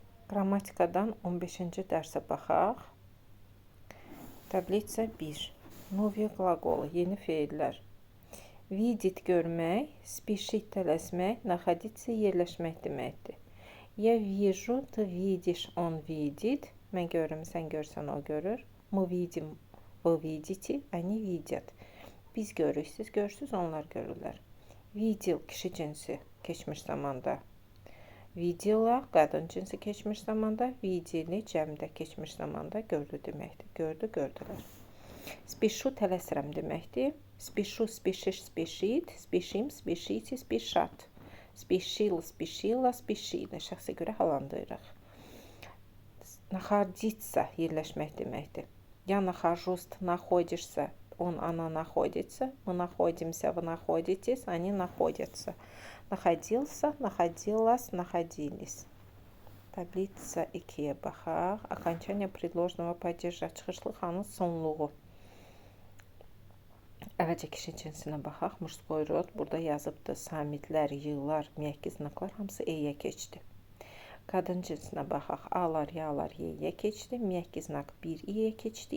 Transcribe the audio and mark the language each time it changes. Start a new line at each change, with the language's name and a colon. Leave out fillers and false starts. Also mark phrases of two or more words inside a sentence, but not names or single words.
Azerbaijani: Qrammatikadan 15-ci dərsə baxaq. Tablitsa 1.
Russian: Новые глаголы,
Azerbaijani: yeni feillər. Vidit görmək, spişit tələsmək, naxaditsə yerləşmək deməkdir.
Russian: Я вижу, ты видишь, он видит.
Azerbaijani: Mən görürüm, sən görsən, o görür.
Russian: Мы видим, вы видите, они видят.
Azerbaijani: Biz görürük, siz görürsünüz, onlar görürlər. Видел kişi cinsi keçmiş zamanda. Видела qadın cinsi keçmiş zamanda. Видели cəmdə keçmiş zamanda gördü deməkdir. Gördü, gördülər. Спешу tələsirəm deməkdir.
Russian: Спешу, спешишь, спешит. Спешим, спешите, спешат. Спешил, спешила, спешили.
Azerbaijani: Şəxsə görə hallandırırıq. Находиться yerləşmək deməkdir.
Russian: Я нахожусь, находишься. Он, она находится. Мы находимся, вы находитесь. Они находятся. Находился, находилась, находились.
Azerbaijani: Tablitsa 2-yə baxaq.
Russian: Окончание предложного падежа.
Azerbaijani: Çıxışlı xanın sonluğu. Əvvəlcə kişi cinsinə baxaq.
Russian: Мужской род.
Azerbaijani: Burada yazıbdır. Samitlər, yığlar, müəkkəz znaklar hamısı E-yə keçdi. Qadın cinsinə baxaq. A-lar, ya-lar, Y-yə keçdi. Müəkkəz znak 1 İ-yə keçdi.